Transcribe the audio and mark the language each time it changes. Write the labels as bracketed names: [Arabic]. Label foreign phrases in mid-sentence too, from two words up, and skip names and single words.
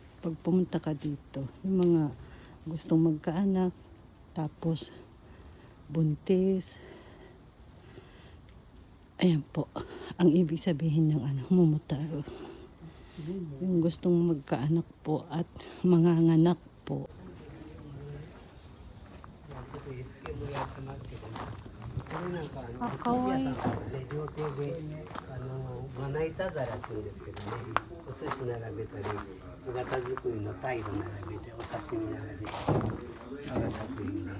[Filipino] Pag pumunta ka dito, yung mga gustong magkaanak, tapos buntis. Ayan po, ang ibig sabihin ng mumutaro. Yung gustong magkaanak po at manganganak po. [Japanese] これなんかお寿司屋さんからね、料亭でまな板皿って言うんですけどね、お寿司並べたり、姿作りのタイル並べて、お刺身並べて、皿作りで。